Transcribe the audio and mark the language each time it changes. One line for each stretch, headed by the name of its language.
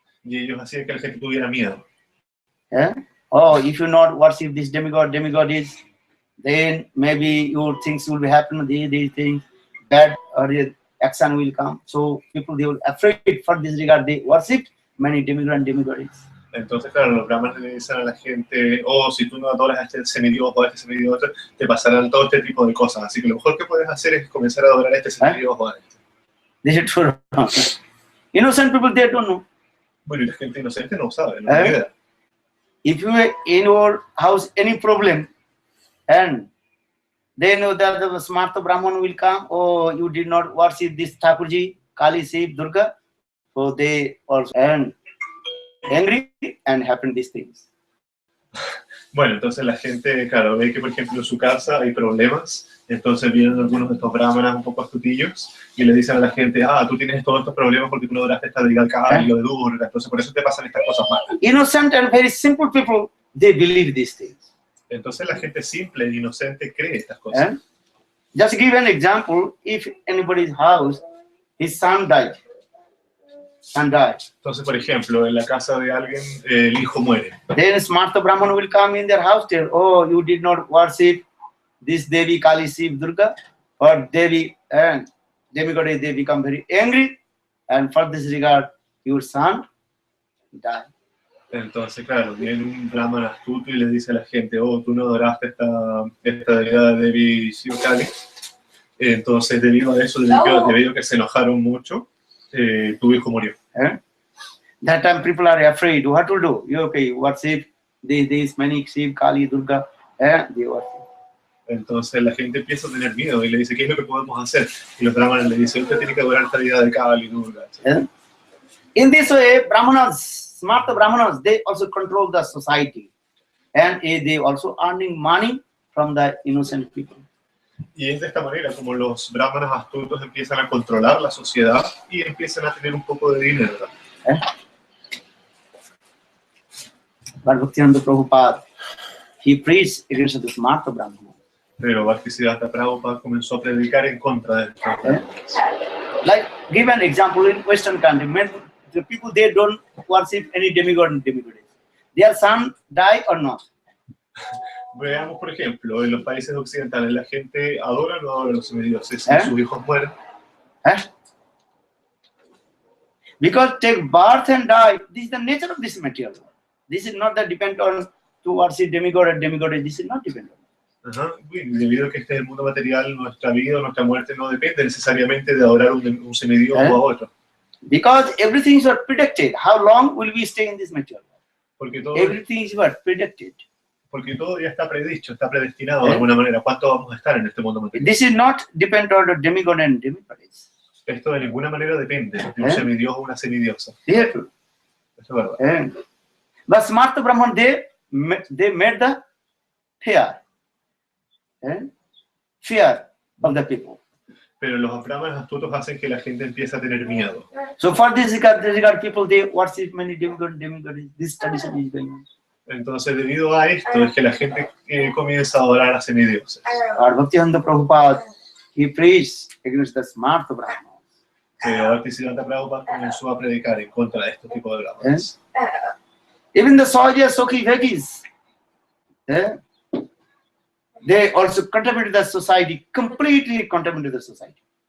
Spanish: Y ellos hacían que la gente tuviera miedo.
English: oh, if you not worship this demigod is, then maybe your things will be happen, these things, bad or action will come. So people, they will afraid for this regard, they worship many demigods.
Spanish: Entonces, claro, los brahmanes le dicen a la gente, oh, si tú no adoras a este semidios o a este semidios, te pasarán todo este tipo de cosas. Así que lo mejor que puedes hacer es comenzar a adorar a este semidios o a este.
English: This is true. Innocent people, they don't know.
Spanish: Bueno, y la gente inocente no sabe, no tiene idea.
English: If you have in your house any problem, and they know that the smart Brahman will come, or you did not worship this Thakurji, Kali, Shiv, Durga, so they also and angry and happen these things.
Spanish: Bueno, entonces la gente, claro, ve que por ejemplo en su casa hay problemas, entonces vienen algunos de estos brahmanas un poco astutillos y le dicen a la gente, ah, tú tienes todos estos problemas porque tú no adoraste esta deidad Kali o de Durga, entonces por eso te pasan estas cosas malas.
English: Innocent and very simple people, they believe these things.
Spanish: Entonces la gente simple e inocente cree estas cosas.
English: Just to give an example, if anybody's house, his son died.
Spanish: Entonces, por ejemplo, en la casa de alguien, el hijo muere.
English: Then Smarta Brahman will come in their house, tell, oh, you did not worship this Devi, Kali, Shiv, Durga, or Devi, and demigod, they become very angry, and for this regard, your son died.
Spanish: Entonces, claro, viene un brahman astuto y le dice a la gente, oh, tú no adoraste esta deidad de Devi, Shiv, Kali. Entonces, debido a eso, debido a que se enojaron mucho, tu hijo murió.
English: That time people are afraid. What to do? You okay? Worship these many Shiv, Kali, Durga, they worship.
Spanish: Entonces la gente empieza a tener miedo y le dice, ¿qué es lo que podemos hacer? Y los brahmanes le dicen, usted tiene que adorar esta deidad de Kali, Durga.
English: In this way, Brahmanas, smart Brahmanas, they also control the society, and they also earning money from the innocent people.
Spanish: Y es de esta manera como los brahmanas astutos empiezan a controlar la sociedad y empiezan a tener un poco de dinero.
English: But Bhaktivinoda Prabhupada, he preached against the smart Brahmanas.
Spanish: Pero Bhaktisiddhanta Prabhupada comenzó a predicar en contra de esto.
English: Like, give an example in Western country, the people, they don't worship any demigod and demigoddess. Their son die or not?
Spanish: Veamos, por ejemplo, en los países occidentales, la gente adora o no adora a los semidioses. Si sus hijos mueren.
English: Because take birth and die, this is the nature of this material. This is not that depend on to worship demigod or demigoddess. This is not depend on.
Spanish: Debido a que este es el mundo material, nuestra vida, nuestra muerte no depende necesariamente de adorar un semidios o a otro.
English: Because everything is predicted. How long will we stay in this material?
Spanish: Porque todo,
English: everything is predicted.
Spanish: Porque todo ya está predicho, está predestinado de alguna manera. ¿Cuánto vamos a estar en este mundo material?
English: This is not depend on the demigod and demigoddess.
Spanish: Esto de ninguna manera depende de un semidios o una semidiosa. Eso es verdad.
English: But smart Brahman, they made the fear. Fear of the people.
Spanish: Pero los brahmanes astutos hacen que la gente empiece a tener miedo.
English: So for this regard, people, they worship many demigods. This tradition is going on.
Spanish: Entonces, debido a esto, es que la gente comienza a adorar a semidioses.
English: Bhaktivinoda Prabhupada, he preached against the smart Brahmanas.
Spanish: Bhaktisiddhanta Prabhupada comenzó a predicar en contra de este tipo de brahmanas.
English: Even the Sahaja Sokhi Vegis, they also contributed to the society, completely contributed to the society.